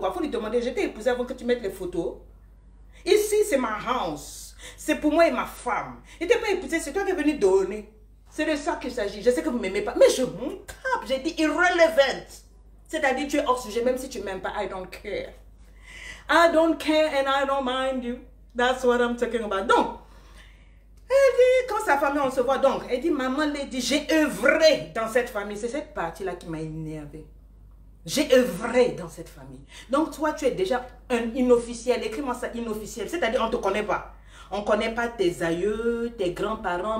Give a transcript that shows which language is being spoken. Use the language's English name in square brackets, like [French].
[French] Il faut lui demander, je t'ai épousé avant que tu mettes les photos. Ici, c'est ma house. C'est pour moi et ma femme. Et t'es pas épousé, c'est toi qui es venu donner. C'est de ça qu'il s'agit. Je sais que vous ne m'aimez pas, mais je m'en tape. J'ai dit irrelevant. C'est-à-dire, tu es hors sujet, même si tu ne m'aimes pas. [English] I don't care. I don't care and I don't mind you. That's what I'm talking about. [French] Donc, elle dit, quand sa famille, on se voit, donc, elle dit, maman, Lady, j'ai œuvré dans cette famille. C'est cette partie-là qui m'a énervée. J'ai œuvré dans cette famille. Donc, toi, tu es déjà un inofficiel. Écris-moi ça, inofficiel. C'est-à-dire, on ne te connaît pas. On ne connaît pas tes aïeux, tes grands-parents.